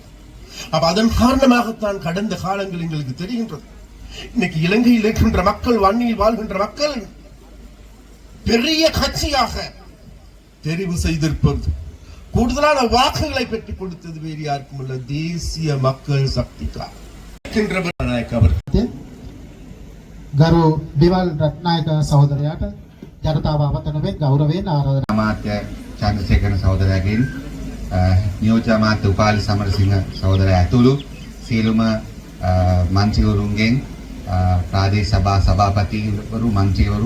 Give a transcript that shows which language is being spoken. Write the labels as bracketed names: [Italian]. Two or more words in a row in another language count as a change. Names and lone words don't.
[Tamil] அதன் காரணமாகத்தான் கடந்த காலங்கள் எங்களுக்கு தெரிகின்றது. இன்னைக்கு இலங்கையில் இருக்கின்ற மக்கள், வன்னியில் வாழ்கின்ற மக்கள் பெரிய கட்சியாக தெரிவு செய்திருப்பது, கூடுதலான வாக்குகளை பெற்றுக் கொடுத்தது வேறு யாருக்கும் அல்ல, தேசிய மக்கள் சக்திக்காக. [Sinhala] ගරු බිමල් රත්නායක සහෝදරයාට ජනතාව අවතනවෙන් ගෞරවයෙන් ආරාධනා. අමාත්‍ය චන්ද්‍රසේකර සහෝදරයාගෙන් නියෝජ්‍ය අමාත්‍ය උපාලි සමරසිංහ සහෝදරයා ඇතුළු සියලුම මන්ත්‍රීවරුන්ගෙන් ප්‍රාදේශ සභා සභාපතිවරු, මන්ත්‍රීවරු